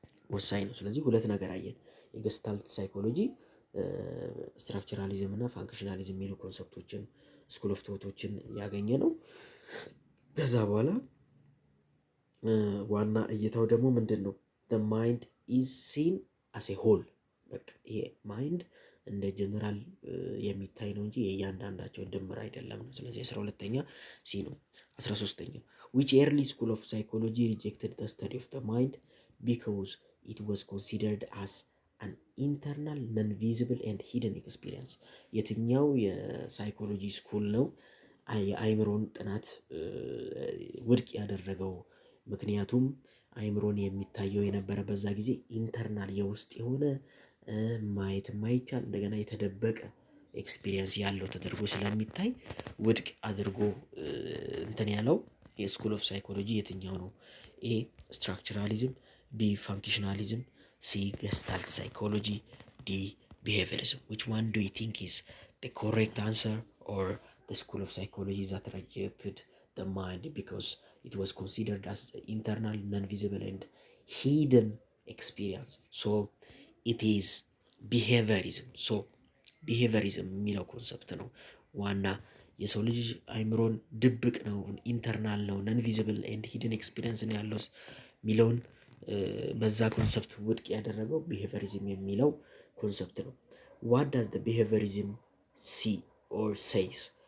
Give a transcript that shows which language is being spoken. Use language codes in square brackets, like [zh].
[am] ወሳኝ ነው። ስለዚህ ሁለት ነገር አየን። የገስታልት ሳይኮሎጂ ስትራክቸራሊዝም እና ፋንክሽናሊዝም የሚሉ ኮንሰፕቶችን ስኩል ኦፍ ቶቶችን ያገኘ ነው። ከዛ በኋላ ዋና እይታው ደግሞ ምንድን ነው? [en] the mind is seen as a whole። [am] በቃ ይሄ ማይንድ እንደ ጀነራል የሚታይ ነው እንጂ የእያንዳንዳቸው ድምር አይደለም ነው። ስለዚህ 12ኛ ሲ ነው። [en] 13ኛ which early school of psychology rejected the study of the mind because it was considered as an internal non-visible and hidden experience? [am] የትኛው የሳይኮሎጂ ስኩል ነው የአይምሮን ጥናት ውድቅ ያደረገው? ምክንያቱም አይምሮን የሚታየው የነበረ በዛ ጊዜ ኢንተርናል የውስጥ የሆነ ማየት የማይቻል እንደገና የተደበቀ ኤክስፒሪየንስ ያለው ተደርጎ ስለሚታይ ውድቅ አድርጎ እንትን ያለው የስኩል ኦፍ ሳይኮሎጂ የትኛው ነው? [en] ኤ ስትራክቸራሊዝም፣ ቢ ፋንክሽናሊዝም፣ ሲ ገስታልት ሳይኮሎጂ፣ ዲ ቢሄቪየሪዝም። which one do you think is the correct answer, or the school of psychology that rejected the mind because it was considered as internal non-visible and hidden experience? So it is behaviorism። [am] ሶ ቢሄቪየሪዝም የሚለው ኮንሰፕት ነው ዋና የሰው ልጅ አይምሮን ድብቅ ነው፣ ኢንተርናል ነው፣ ነን ቪዚብል ኤንድ ሂድን ኤክስፒሪየንስ ነው ያለው የሚለውን በዛ ኮንሰፕት ውድቅ ያደረገው ቢሄቪየሪዝም የሚለው ኮንሰፕት ነው። [en] what does the behaviorism see or says?